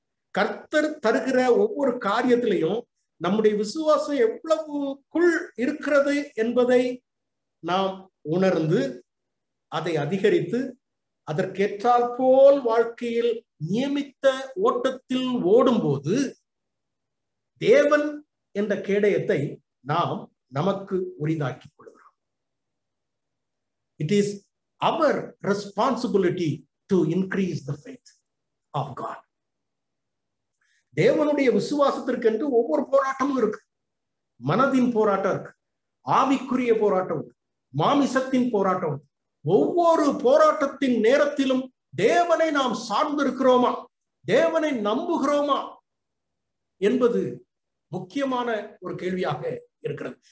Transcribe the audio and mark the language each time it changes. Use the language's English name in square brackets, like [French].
[Tamil] கர்த்தர் தருகிற ஒவ்வொரு காரியத்திலையும் நம்முடைய விசுவாசம் எவ்வளவுக்குள் இருக்கிறது என்பதை நாம் உணர்ந்து அதை அதிகரித்து அதற்கேற்றால் போல் வாழ்க்கையில் நியமித்த ஓட்டத்தில் ஓடும்போது தேவன் என்ற கேடயத்தை நாம் நமக்கு உரிதாக்கிக் கொள்கிறோம். [English] It is our responsibility to increase the faith of God. [Tamil] தேவனுடைய விசுவாசத்திற்கென்று ஒவ்வொரு போராட்டமும் இருக்கு. மனதின் போராட்டம் இருக்கு, ஆவிக்குரிய போராட்டம் இருக்கு, மாமிசத்தின் போராட்டம் இருக்கு. ஒவ்வொரு போராட்டத்தின் நேரத்திலும் தேவனை நாம் சார்ந்திருக்கிறோமா, தேவனை நம்புகிறோமா என்பது முக்கியமான ஒரு கேள்வியாக இருக்கிறது.